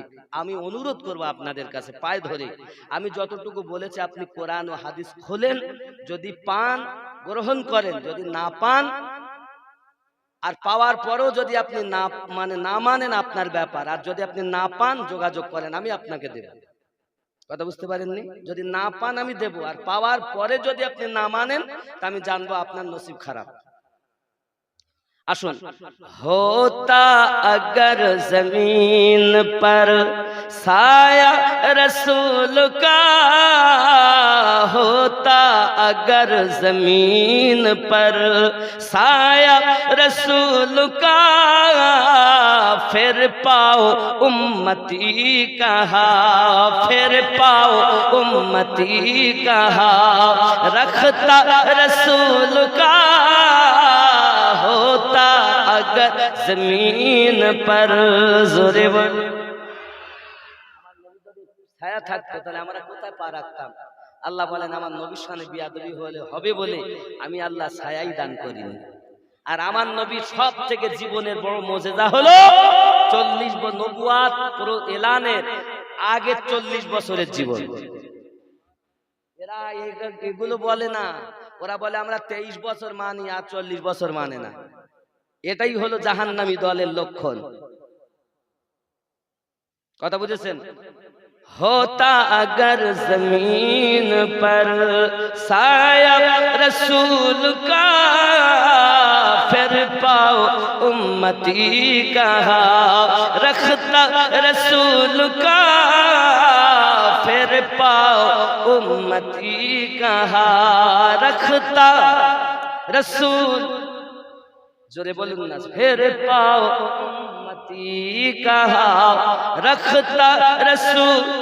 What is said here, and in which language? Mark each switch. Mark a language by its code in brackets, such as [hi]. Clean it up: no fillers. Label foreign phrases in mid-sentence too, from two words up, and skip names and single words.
[bn] আমি অনুরোধ করব আপনাদের কাছে পায়ে ধরে, আমি যতটুকু বলেছি আপনি কোরআন ও হাদিস খোলেন, যদি পান গ্রহণ করেন, যদি না পান আর পাওয়ার পরেও যদি আপনি না মানেন আপনার ব্যাপার, আর যদি আপনি না পান যোগাযোগ করেন, আমি আপনাকে দেব। কথা বুঝতে পারেননি? যদি না পান আমি দেব, আর পাওয়ার পরে যদি আপনি না মানেন তা আমি জানবো আপনার নসিব খারাপ। আসুন। [ur] ہوتا اگر زمین پر سایہ رسول کا، ہوتا اگر زمین پر سایہ رسول کا، پھر پاؤ امتی کہا، پھر پاؤ امتی کہا، رکھتا رسول کا ہوتا اگر زمین پر زورے بول [bn] ছায়া থাকতো তাহলে আমরা কোথায় পা রাখতাম? আল্লাহ বলেন আমার নবীর শানে বিয়াদবি হবে বলে আমি আল্লাহ ছায়াই দান করিনি। আর আমার নবীর সব থেকে জীবনের বড় মুজিজা হলো 40 নবুয়াত পুরো এলানের আগে 40 বছরের জীবন। এরা এগুলো বলে না, ওরা বলে আমরা 23 বছর মানি আর 40 বছর মানে না। এটাই হলো জাহান্নামী দলের লক্ষণ। কথা বুঝেছেন? [ur] ہوتا اگر زمین پر سایہ رسول کا، پھر پاؤ امتی کہا، رکھتا رسول کا، پھر پاؤ امتی کہا، رکھتا رسول [bn] জোরে বলুন না, [ur] پھر پاؤ امتی کہا، رکھتا رسول،